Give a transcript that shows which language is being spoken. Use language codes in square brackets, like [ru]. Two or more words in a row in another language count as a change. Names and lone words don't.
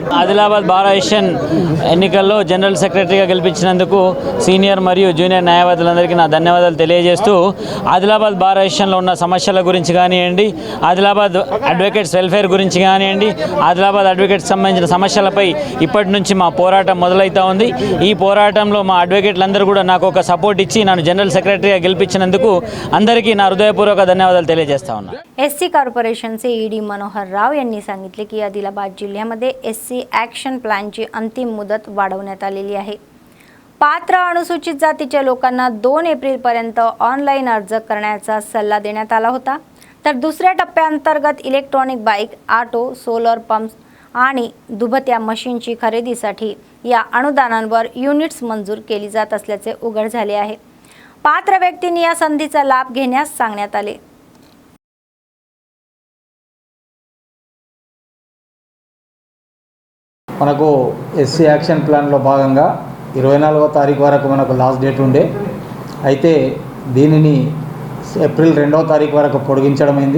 [te] ఆదిలాబాద్ బార్ అసోసియేషన్ ఎన్నికల్లో జనరల్ సెక్రటరీగా గెలిపించినందుకు సీనియర్ మరియు జూనియర్ న్యాయవాదులందరికీ నా ధన్యవాదాలు తెలియజేస్తూ, ఆదిలాబాద్ బార్ అసోసియేషన్లో ఉన్న సమస్యల గురించి కానివ్వండి, ఆదిలాబాద్ అడ్వకేట్స్ వెల్ఫేర్ గురించి కానివ్వండి, ఆదిలాబాద్ అడ్వకేట్స్ సంబంధించిన సమస్యలపై ఇప్పటి నుంచి మా పోరాటం మొదలవుతూ ఉంది. ఈ పోరాటంలో మా అడ్వకేట్లందరూ కూడా నాకు ఒక సపోర్ట్ ఇచ్చి నన్ను జనరల్ సెక్రటరీగా గెలిపించినందుకు అందరికీ నా హృదయపూర్వక ధన్యవాదాలు తెలియజేస్తా उన్నా. [mr] एससी कॉर्पोरेशनचे ईडी मनोहर राव यांनी सांगितले की आदिलाबाद जिल्ह्यामध्ये एससी ॲक्शन प्लॅनची अंतिम मुदत वाढवण्यात आलेली आहे. पात्र अनुसूचित जातीच्या लोकांना 2 एप्रिलपर्यंत ऑनलाईन अर्ज करण्याचा सल्ला देण्यात आला होता. तर दुसऱ्या टप्प्याअंतर्गत इलेक्ट्रॉनिक बाईक, ऑटो, सोलर पंप्स आणि दुभत्या मशीनची खरेदीसाठी या अनुदानांवर युनिट्स मंजूर केली जात असल्याचे उघड झाले आहे. पात्र व्यक्तींनी या संधीचा लाभ घेण्यास सांगण्यात आले. [te] మనకు ఎస్సీ యాక్షన్ ప్లాన్లో భాగంగా 24వ తారీఖు వరకు మనకు లాస్ట్ డేట్ ఉండే, అయితే దీనిని ఏప్రిల్ 2వ తారీఖు వరకు పొడిగించడమైంది.